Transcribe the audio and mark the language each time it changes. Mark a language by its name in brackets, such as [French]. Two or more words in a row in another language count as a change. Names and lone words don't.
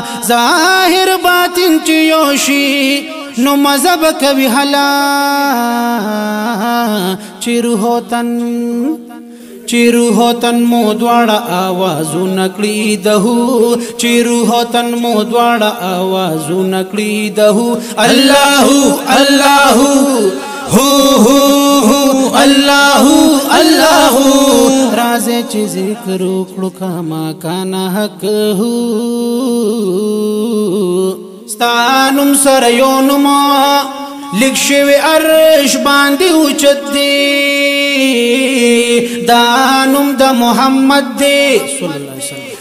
[Pashto] ظاهر باطن چې یو شي نو مذهب کوي هلا. چې روح او تن، چې روح او تن مو دواړه آوازونه کړي د هو. چې روح او تن مو دواړه آوازونه کړي د هو. [Arabic] الله، الله، هو، هو، هو. الله، الله. [Pashto] راځئ چې ذکر وکړو، [Arabic] کما کان حق هو. [Pashto] ستا نوم سره یو نوم لیک شوی عرش باندې اوچت دی. دا نوم د محمد دی [Arabic] صلی الله علیه وسلم.